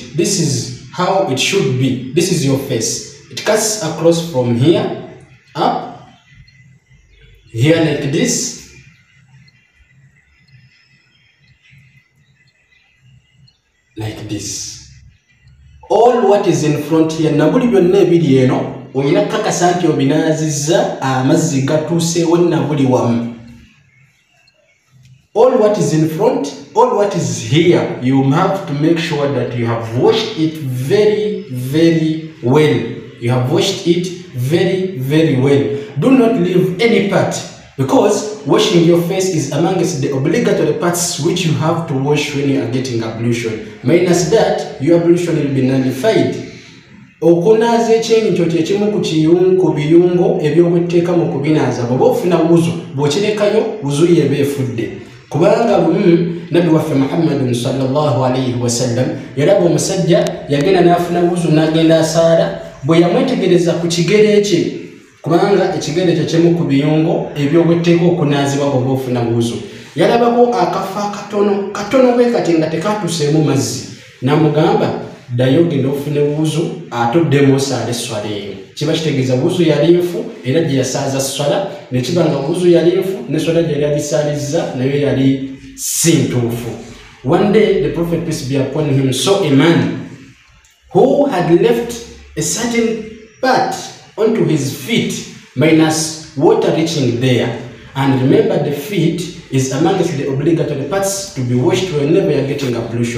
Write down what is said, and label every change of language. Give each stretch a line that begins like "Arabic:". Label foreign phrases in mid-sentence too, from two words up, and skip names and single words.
English: This is how it should be. This is your face. It cuts across from here up, here like this, like this. All what is in front here,
Ganda: nabuli byonna ebiri eno oyina kakasa nti obinaazizza amazzi gatuuseewo nabuli wamu.
English: All what is in front, all what is here, you have to make sure that you have washed it very, very well. You have washed it very, very well. Do not leave any part, because washing your face is amongst the obligatory parts which you have to wash when you are getting ablution. Minus that, your ablution will be nullified.
Ganda: Okunaaza ekyenyi kyo kye kimu ku biyungo eby'okuteeka mu kubinaaza. Bw'oba ofuna wuzu, bw'okirekayo wuzu y'eba efudde. Kubanga Nabbi waffe Muhammadun
Arabic: صلى الله عليه وسلم
Ganda: yalaba omusajja yagenda n'afuna wuzu n'agenda asaala, bwe yamwetegereza ku kigere kye, kubanga ekigere kye kimu ku biyungo eby'okuteeka okunaazibwa bw'oba ofuna wuzu, yalabako akafa katono bwe kati nga tekatuuseemu mazzi, n'amugamba ddayo genda ofune wuzu atoddemu osaale esswala eyo. Kiba kitegeeza wuzu yali nfu era gye yasaaza swala, ne kiba nga wuzu yali nfu ne swala gye yali agisaalizza nayo yali si ntuufu.
English: One day the Prophet,
Arabic: peace be upon him,
English: saw a man who had left a certain part onto his feet minus water reaching there. And remember, the feet is amongst the obligatory parts to be washed whenever you are getting ablution.